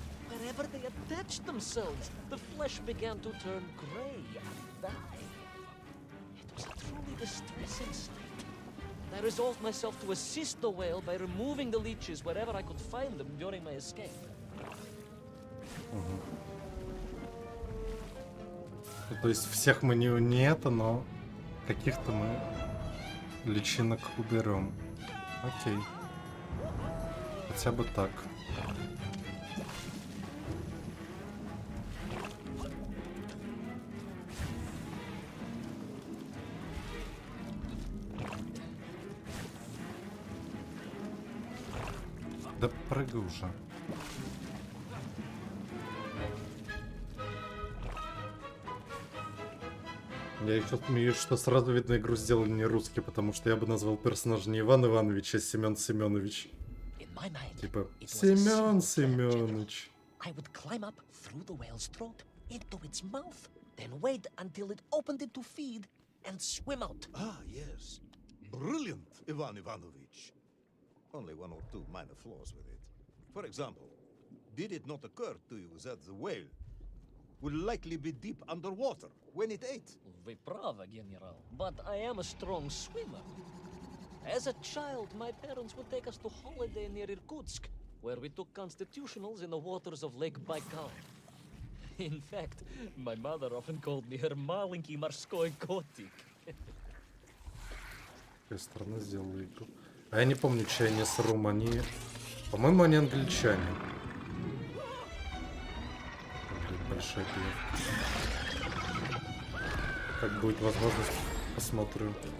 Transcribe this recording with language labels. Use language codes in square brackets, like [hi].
[en] Wherever they attached themselves, the flesh began to turn gray and die. It was a truly distressing state. I resolved myself to assist the whale by removing the leeches wherever I could find them during my escape. [ru] Ну, то есть всех мы не это, но каких-то мы личинок уберем. Окей. Хотя бы так. Да прыгай уже. Я еще смеюсь, что сразу видно, игру сделали не русский, потому что я бы назвал персонажа не Иван Иванович, а Семен Семенович. Типа Семен Семенович. [en] I would climb up through the whale's throat into its mouth, then wait until it opened it to feed and swim out. Ah, yes. Brilliant, Ivan Ivanovich. Only one or two minor flaws with it. For example, did it not occur to you that the whale will likely be deep underwater when it ate? [ru] Вы правы, [en] General, but I am a strong swimmer. As a child, my parents would take us to holiday near Irkutsk, where we took constitutionals in the waters of Lake Baikal. In fact, my mother often called me her [ru] маленький морской котик. Какая страна сделала игру? А я не помню, чьи они с Рум, они... По-моему, они англичане. Большая пиявка. Как будет возможность, посмотрю.